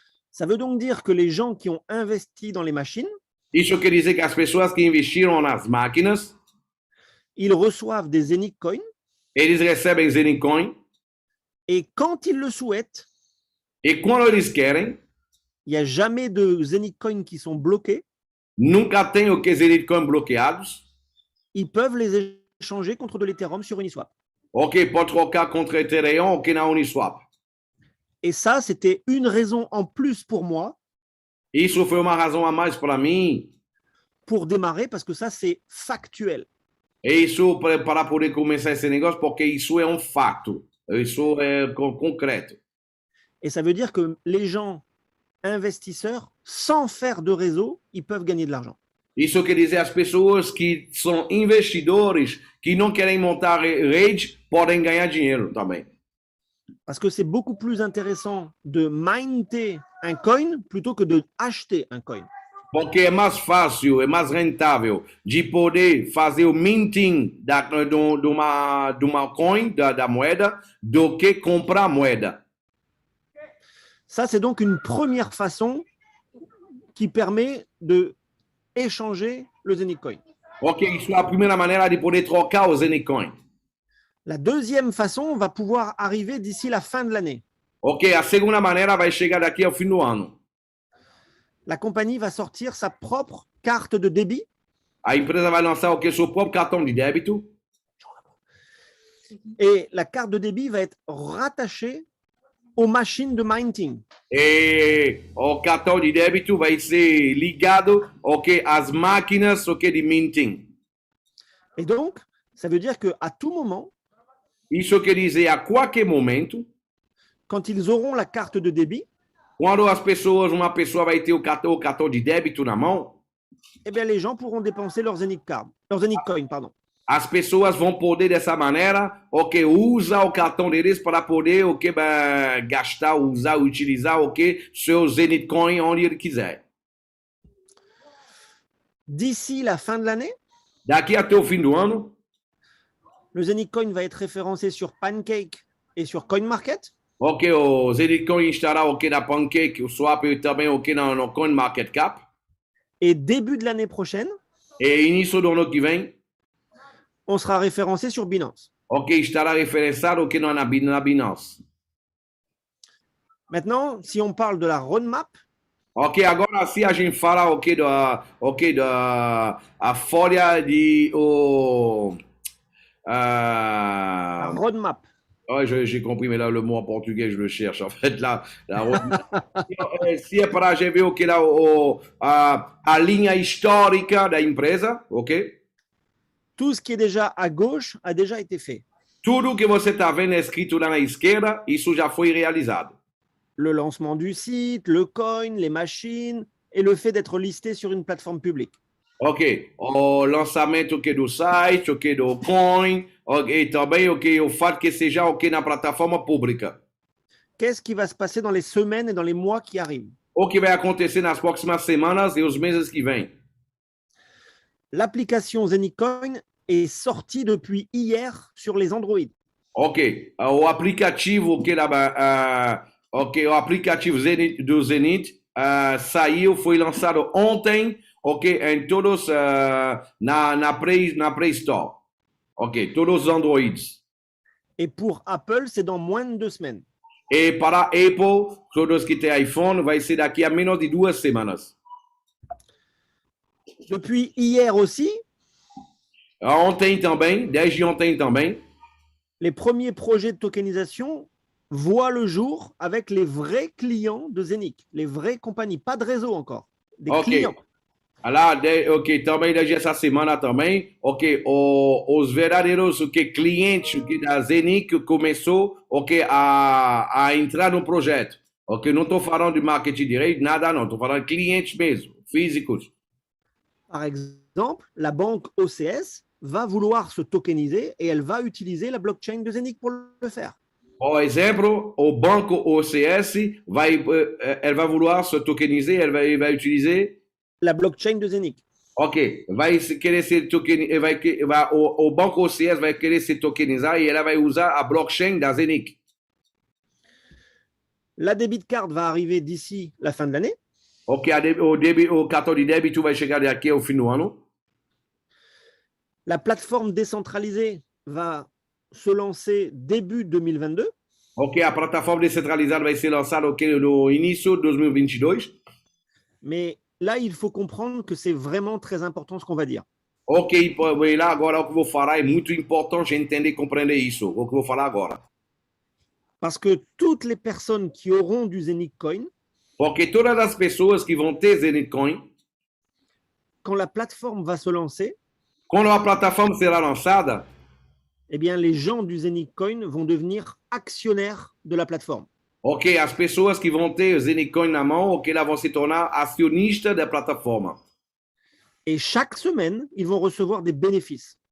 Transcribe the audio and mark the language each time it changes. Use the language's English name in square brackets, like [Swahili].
[French] Ça veut donc dire que les gens qui ont investi dans les machines, [Portuguese] Isso quer dizer que as pessoas que investiram nas máquinas, [French] ils reçoivent des Zenith Coin [Portuguese] eles recebem Zenith Coin [French] et quand ils le souhaitent, [Portuguese] e quando eles querem, [French] il n'y a jamais de Zenith Coin qui sont bloqués, [Portuguese] nunca tem Zenith Coin bloqueados. [French] ils peuvent les échanger contre de l'Ethereum sur Uniswap. [Portuguese] Pode trocar contra Ethereum na Uniswap. [French] Et ça, c'était une raison en plus pour moi [Portuguese] Isso foi uma razão a mais para mim. [French] pour démarrer, parce que ça, c'est factuel. [Portuguese] E isso para poder começar esse negócio, porque isso é um fato. Isso é concreto. [French] Et ça veut dire que les gens investisseurs, sans faire de réseau, ils peuvent gagner de l'argent. [Portuguese] Isso quer dizer as pessoas que são investidores, que não querem montar rede, podem ganhar dinheiro também. [French] Parce que c'est beaucoup plus intéressant de minter un coin plutôt que de acheter un coin. [Portuguese] Porque é mais fácil, é mais rentável de poder fazer o minting de uma coin, da moeda, do que comprar moeda. [French] Ça, c'est donc une première façon qui permet de échanger le Zenith Coin. [Portuguese] Ok, isso é a primeira maneira de poder trocar o Zenith Coin. [French] La deuxième façon va pouvoir arriver d'ici la fin de l'année. [Portuguese] Ok, a segunda maneira vai chegar daqui ao fim do ano. [French] La compagnie va sortir sa propre carte de débit [Portuguese] A empresa vai lançar seu próprio cartão de débito. [French] et la carte de débit va être rattachée aux machines de minting. [Portuguese] E o cartão de débito vai ser ligado às máquinas de minting. [French] Et donc, ça veut dire qu'à tout moment, [Portuguese] Isso quer dizer a qualquer momento, [French] quand ils auront la carte de débit, [Portuguese] Quando uma pessoa vai ter o cartão de débito na mão, [French] eh bien, les gens pourront dépenser leurs Zenith Card, leurs Zenith Coin, pardon. [Portuguese] as pessoas vão poder dessa maneira, ok, usar o cartão deles para poder, ok, gastar, usar, utilizar, ok, seu Zenith Coin onde ele quiser. [French] D'ici la fin de l'année, [Portuguese] Daqui até o fim do ano, [French] le Zenith Coin va être référencé sur Pancake et sur CoinMarket. [Portuguese] ok, o Zenith Coin estará, ok, na Pancake, o Swap e também, ok, no CoinMarketCap. [French] Et début de l'année prochaine, [Portuguese] E início do ano que vem, [French] on sera référencé sur Binance. [Portuguese] ok, estará referenciado, ok, na Binance. [French] Maintenant, si on parle de la roadmap, [Portuguese] Ok, agora se a gente fala, a folha de, [French] la roadmap, ouais, j'ai compris, mais là, le mot en portugais, je le cherche. En fait, là, [Portuguese] se é para a gente ver o que lá, a linha histórica da empresa, ok? [French] tout ce qui est déjà à gauche a déjà été fait. [Portuguese] Tudo que você está vendo escrito lá na esquerda, isso já foi realizado. [French] Le lancement du site, le coin, les machines et le fait d'être listé sur une plateforme publique. [Portuguese] Ok, o lançamento ok, do site, ok, do coin, ok, e também ok, o fato que seja ok na plataforma pública. [French] Qu'est-ce qui va se passer dans les semaines et dans les mois qui arrivent? [Portuguese] O que vai acontecer nas próximas semanas e os meses que vêm? [French] L'application Zenitcoin est sortie depuis hier sur les Android. [Portuguese] Ok, o aplicativo que ok, o aplicativo Zenith, do Zenith saiu, foi lançado ontem, ok, em todos na Play Store, ok, todos os Androids. [French] Et pour Apple, c'est dans moins de 2 semaines. [Portuguese] E para Apple, todos que têm iPhone, vai ser daqui a menos de 2 semanas. [French] Depuis hier aussi, [Portuguese] Ontem também, desde ontem também, [French] les premiers projets de tokenisation voient le jour avec les vrais clients de Zenith, les vraies compagnies, pas de réseau encore, des Ok. clients. [Portuguese] lá, ok, também desde essa semana também, ok, os verdadeiros clientes da Zenith que começou, ok, a entrar no projeto. Ok, não estou falando de marketing direito, nada não, estou falando de clientes mesmo, físicos. [French] Par exemple, la banque OCS va vouloir se tokeniser et elle va utiliser la blockchain de Zenith pour le faire. [Portuguese] Por exemplo, o banco OCS ele vai [French] vouloir [Portuguese] se tokenizar, ele vai utilizar, [French] La blockchain de Zenith. [Portuguese] ok, vai querer se tokenizar, o banco OCS vai querer se tokenizar e ela vai usar a blockchain da Zenith. [French] La debit card va arriver d'ici la fin de l'année. [Portuguese] Ok, o cartão de débito vai chegar daqui ao fim do ano. [French] La plateforme décentralisée va se lancer début 2022. [Portuguese] Ok, a plataforma descentralizada vai ser lançada no início de 2022. [French] Mais là, il faut comprendre que c'est vraiment très important ce qu'on va dire. [Portuguese] Ok, lá agora o que eu vou falar é muito importante entender e compreender isso, o que eu vou falar agora. [French] Parce que toutes les personnes qui auront du Zenith Coin, [Portuguese] Porque todas as pessoas que vão ter Zenith Coin, [French] quand la plateforme va se lancer, [Portuguese] quando a plataforma será lançada, [French] eh bien, les gens du Zenith Coin vont devenir actionnaires de la plateforme. [Portuguese] ok, as pessoas que vão ter Zenith Coin na mão, ok, elas vão se tornar acionistas da plataforma. [French] Et chaque semaine, ils vont recevoir des bénéfices.